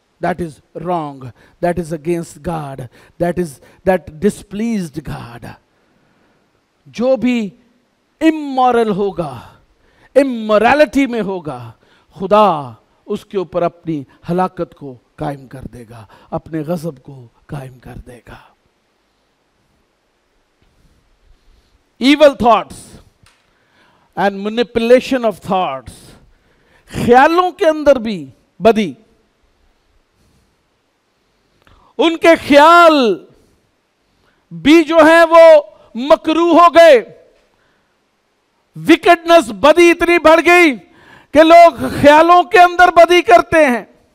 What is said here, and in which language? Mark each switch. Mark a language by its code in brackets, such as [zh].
[en] That is wrong. That is against God. That displeased God. [hi] जो भी immoral होगा, immorality में होगा, खुदा उसके ऊपर अपनी हलाकत को कायम कर देगा, अपने गज़ब को कायम कर देगा। [en] Evil thoughts and manipulation of thoughts, [hi] ख्यालों के अंदर भी बदी। उनके ख्याल भी जो है वो मकरू हो गए। विकेडनेस, बदी इतनी बढ़ गई कि लोग ख्यालों के अंदर बदी करते हैं।